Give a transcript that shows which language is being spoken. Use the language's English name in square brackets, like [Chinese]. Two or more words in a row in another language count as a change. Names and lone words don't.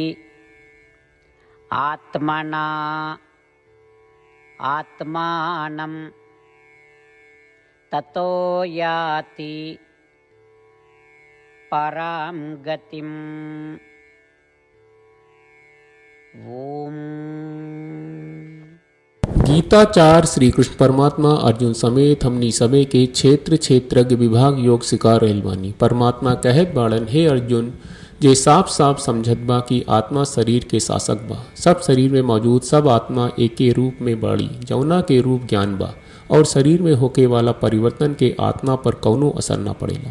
[Sanskrit] आत्मना आत्मानं ततो याति परां गतिम्। ओम। [Bhojpuri] गीताचार श्री कृष्ण परमात्मा अर्जुन समेत हमनी सबे के क्षेत्र क्षेत्रज्ञ विभाग योग सिखा रहल बानी। परमात्मा कहत बाड़न, हे अर्जुन, जे साफ साफ समझत बा कि आत्मा शरीर के शासक बा। सब शरीर में मौजूद सब आत्मा एके रूप में बाड़ी, जौना के रूप ज्ञान बा, और शरीर में होके वाला परिवर्तन के आत्मा पर कौनो असर ना पड़ेला।